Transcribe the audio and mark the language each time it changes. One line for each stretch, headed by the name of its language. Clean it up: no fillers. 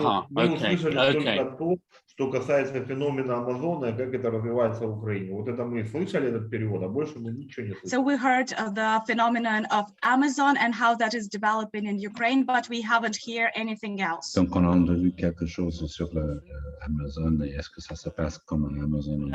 Russian: Мы услышали только то, что касается феномена Амазона и как это развивается в Украине. Вот это мы слышали, этот перевод, а больше мы ничего не слышали.
English: So we heard the phenomenon of Amazon and how that is developing in Ukraine, but we haven't heard anything else.
French: Donc on a entendu quelque chose sur Amazon et est-ce que ça se passe comme Amazon en